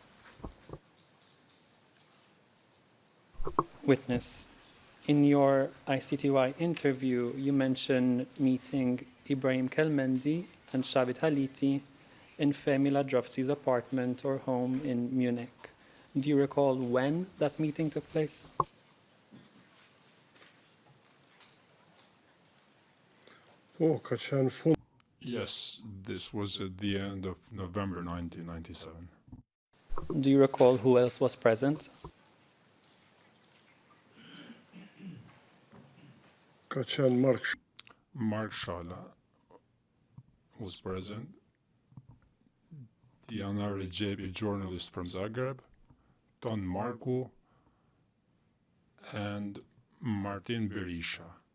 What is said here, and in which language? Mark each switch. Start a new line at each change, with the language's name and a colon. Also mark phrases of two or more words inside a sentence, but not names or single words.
English: Witness, in your ICTY interview, you mentioned meeting Ibrahim Kelmendi and Shavit Haliti in Femi Ladrovski's apartment or home in Munich. Do you recall when that meeting took place?
Albanian: Po, ka qenë fund.
English: Yes, this was at the end of November 1997. Do you recall who else was present?
Albanian: Ka qenë
English: Mark Shala was present, Diana Regebi, journalist from Zagreb, Ton Marku, and Martin Berisha.